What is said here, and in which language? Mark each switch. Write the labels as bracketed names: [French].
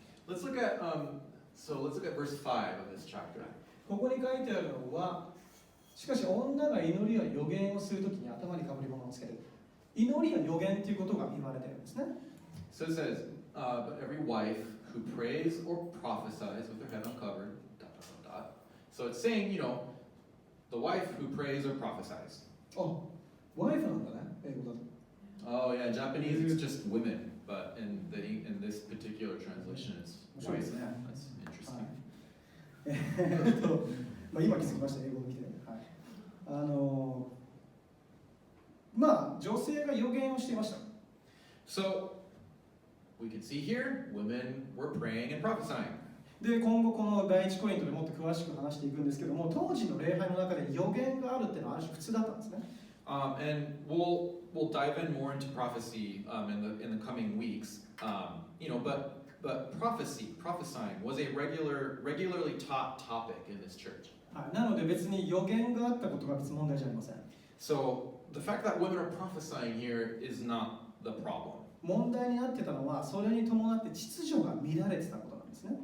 [English] Let's look at verse 5 of this chapter. [Japanese] ここに書いてあるのは、しかし女が祈りや予言をするときに頭に被り物をつける。祈りや予言ということが言われているんですね。 [English] So it says, but every wife who prays or prophesies with her head uncovered, ... So it's saying, the wife who prays or prophesies. [Japanese] あ、ワイフなんだね、英語だと。 [English] Oh yeah, in Japanese it's just women, but in this particular translation it's wife. That's interesting. [Japanese] 今気づきました、英語を見て。はい。女性が予言をしていました。 [English] So we can see here, women were praying and prophesying. [Japanese] で、今後この第一コリントでもっと詳しく話していくんですけども、当時の礼拝の中で予言があるっていうのはある種普通だったんですね。 [English] And we'll dive in more into prophecy in the coming weeks. But prophesying was a regularly taught topic in this church. [Japanese] はい、なので別に予言があったことが別に問題じゃありません。 [English] So the fact that women are prophesying here is not the problem. [Japanese] 問題になってたのはそれに伴って秩序が乱れてたことなんですね。